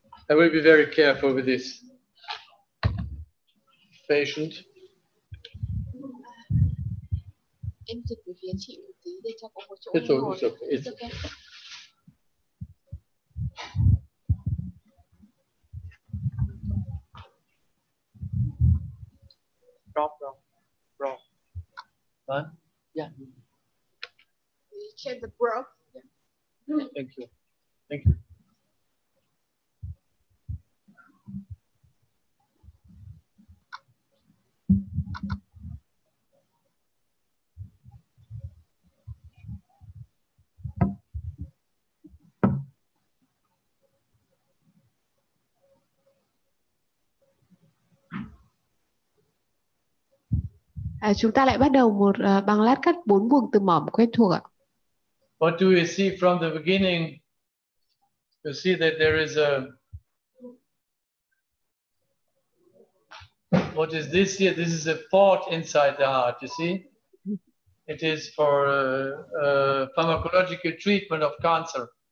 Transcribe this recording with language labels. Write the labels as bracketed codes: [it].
[en] I will be very careful with this patient. [vi] Em dịch về phía chị một tí để cho có một chỗ [en] It's [vi] ngồi. [en] okay. It's okay. Wrong. Huh? Yeah. Check the bro. Thank you. Thank you. [vi] Chúng ta lại bắt đầu một bằng lát cắt 4 buồng từ mỏm quen thuộc ạ. [en] What do you see from the beginning? You see that there is a, what is this here? This is a port inside the heart, you see? It is for pharmacological treatment of cancer.